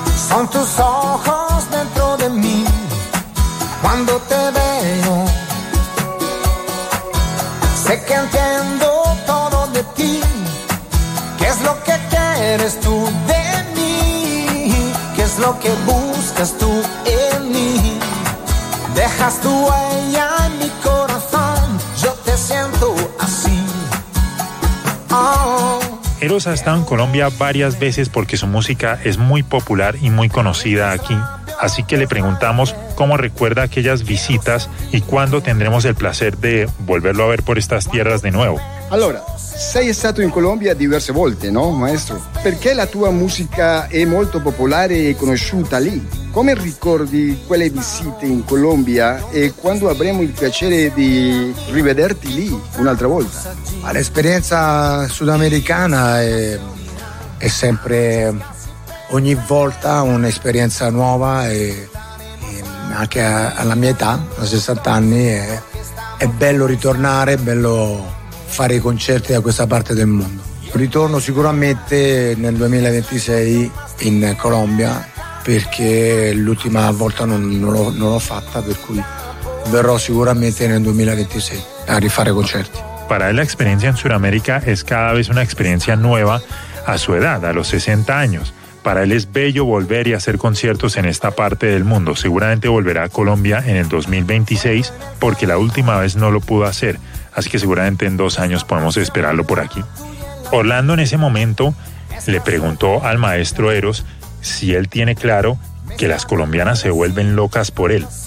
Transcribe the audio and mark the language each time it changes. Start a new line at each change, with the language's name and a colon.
Spanish: Con tus ojos dentro de mí, cuando te veo, sé que entiendo todo de ti, qué es lo que quieres tú de mí, qué es lo que buscas tú en mí, dejas tu huella en mi corazón, yo te siento así, oh. Eros ha estado en Colombia varias veces porque su música es muy popular y muy conocida aquí, así que le preguntamos cómo recuerda aquellas visitas y cuándo tendremos el placer de volverlo a ver por estas tierras de nuevo.
Italian: Allora, sei stato in Colombia diverse volte, no, maestro? Perché la tua musica è molto popolare e conosciuta lì? Come ricordi quelle visite in Colombia e quando avremo il piacere di rivederti lì un'altra volta? L'esperienza sudamericana è sempre, ogni volta, un'esperienza nuova e anche alla mia età, a 60 anni, è bello ritornare, è bello fare i concerti da questa parte del mondo. Ritorno sicuramente nel 2026 in Colombia perché l'ultima volta non l'ho fatta, per cui verrò sicuramente nel 2026 a rifare concerti.
Spanish: Para él la experiencia en Sudamérica es cada vez una experiencia nueva a su edad, a los 60 años. Para él es bello volver y hacer conciertos en esta parte del mundo. Seguramente volverá a Colombia en el 2026 porque la última vez no lo pudo hacer. Así que seguramente en 2 años podemos esperarlo por aquí. Orlando en ese momento le preguntó al maestro Eros si él tiene claro que las colombianas se vuelven locas por él.